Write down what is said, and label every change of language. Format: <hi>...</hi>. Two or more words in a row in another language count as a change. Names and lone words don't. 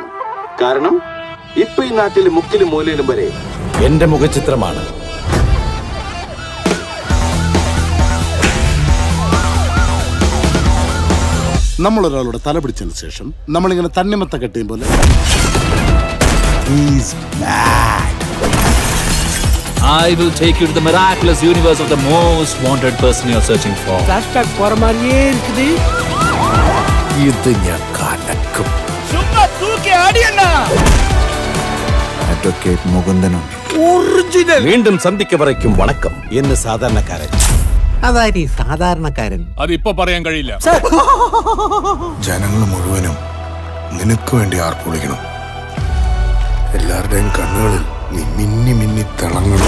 <ml>കാരണം ഇപ്പൊ ഈ നാട്ടിലെ മുക്കിലും മൂലയിലും വരെ എന്റെ മുഖചിത്രമാണ്. നമ്മളൊരാളുടെ തല പിടിച്ചതിന് ശേഷം നമ്മളിങ്ങനെ തണ്ണിമത്ത കെട്ടിയും പോലെ</ml> <en>I will take you to the miraculous universe of the most wanted person you're searching for.</en> <ta>Flashback போற மாதிரியே இருக்குது.</ta> <ml>ഇത് ഞാൻ കലക്കും.</ml> <ta>சும்மா தூக்கி அடியண்ணா.</ta> <ml>അഡ്വക്കേറ്റ് മുകുന്ദനുണ്ട്. ഒറിജിനൽ. വീണ്ടും സന്ധിക്ക് വരയ്ക്കും വണക്കം എന്ന് സാധാരണക്കാരൻ. അതാരി സാധാരണക്കാരൻ. അതിപ്പോ പറയാൻ കഴിയില്ല. ജനങ്ങൾ മുഴുവനും നിനക്ക് വേണ്ടി ആർപ്പുളിക്കണം. എല്ലാവരുടെയും കണ്ണുകളിൽ നീ മിന്നി മിന്നി തിളങ്ങണം.</ml>